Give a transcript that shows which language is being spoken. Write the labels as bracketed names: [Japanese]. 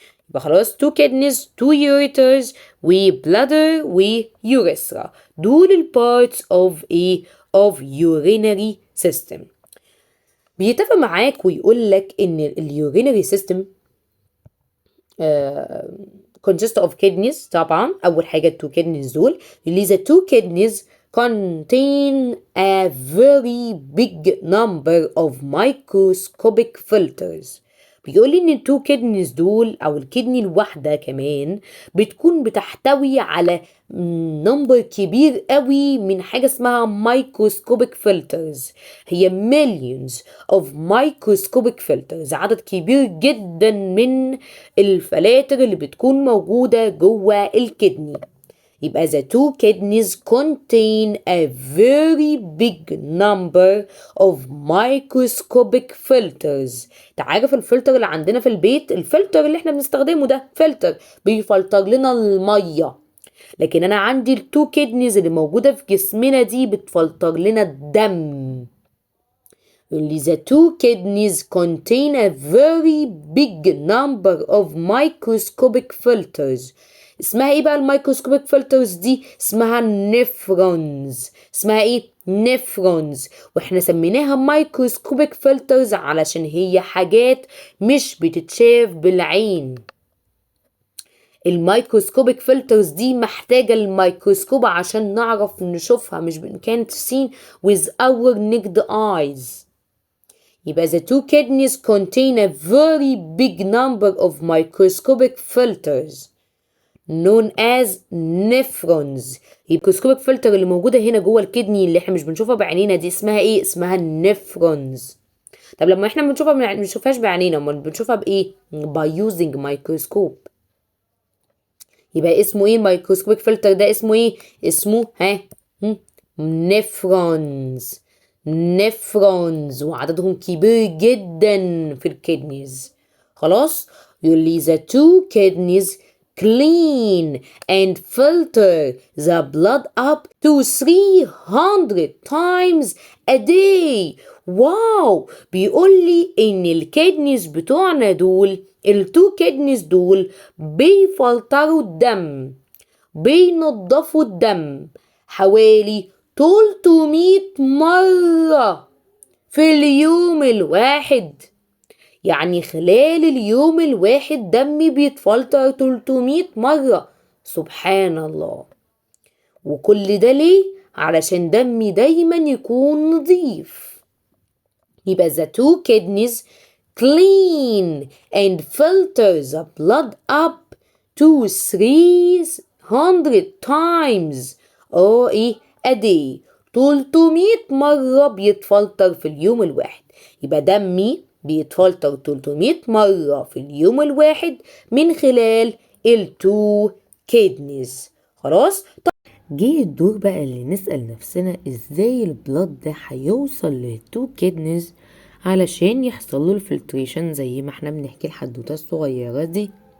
[Arabic] يبقى خلاص [English] 2 kidneys 2 ureters و bladder و urethra، [Arabic] دول البارتس [English] of urinary system. [Arabic] بيتفق معاك ويقول لك ان اليورينري سيستم consist of kidneys. طبعا اول حاجه [English] two kidneys [Arabic] دول اللي [English] the two kidneys contain a very big number of microscopic filters. [Arabic] بيقول لي ان التو كيدنيز دول او الكدني الواحده كمان بتكون بتحتوي على نمبر كبير قوي من حاجه اسمها microscopic filters. هي [English] millions of microscopic filters، [Arabic] عدد كبير جدا من الفلاتر اللي بتكون موجوده جوه الكدني. [English] يبقى the two kidneys contain a very big number of microscopic filters. [Arabic] تعرف الفلتر اللي عندنا في البيت، الفلتر اللي احنا بنستخدمه ده فلتر بيفلتر لنا المية، لكن انا عندي التو كيدنيز اللي موجودة في جسمنا دي بتفلتر لنا الدم. [English] اللي the two kidneys contain a very big number of microscopic filters. [Arabic] اسمها ايه بقى الميكروسكوبيك فلترز دي؟ اسمها نفرونز. اسمها ايه؟ نفرونز. واحنا سميناها مايكروسكوبيك فلترز علشان هي حاجات مش بتتشاف بالعين. الميكروسكوبيك فلترز دي محتاجة الميكروسكوب عشان نعرف نشوفها، مش [English] can't seen with our naked eyes. يبقى the two kidneys contain a very big number of microscopic filters known as nephrons. [Arabic] الميكروسكوبيك فلتر اللي موجودة هنا جوه الكدني اللي احنا مش بنشوفها بعينينا دي اسمها ايه؟ اسمها النفرونز. طب لما احنا بنشوفها ما بنشوفهاش بعينينا، امال بنشوفها بايه؟ [English] by using microscope. [Arabic] يبقى اسمه ايه الميكروسكوبيك فلتر ده؟ اسمه ايه؟ اسمه نفرونز. نفرونز، وعددهم كبير جدا في الكدنيز. خلاص، يقول لي [English] the two kidneys clean and filter the blood up to 300 times a day. [Arabic] واو، بيقول لي ان الكدنيز بتوعنا دول، التو كدنيز دول بيفلتروا الدم، بينضفوا الدم حوالي 300 مرة في اليوم الواحد. يعني خلال اليوم الواحد دمي بيتفلتر 300 مرة. سبحان الله. وكل ده ليه؟ علشان دمي دايما يكون نظيف. [English] يبقى the two kidneys clean and filter the blood up to 300 times ايه a day. [Arabic] 300 مرة بيتفلتر في اليوم الواحد. يبقى دمي بيتفلتر 300 مرة في اليوم الواحد من خلال التو كيدنيز. خلاص. جه الدور بقى اللي نسأل نفسنا ازاي البلاد ده هيوصل للتو كيدنيز علشان يحصل له الفلتريشن زي ما احنا بنحكي الحدوته الصغيره دي.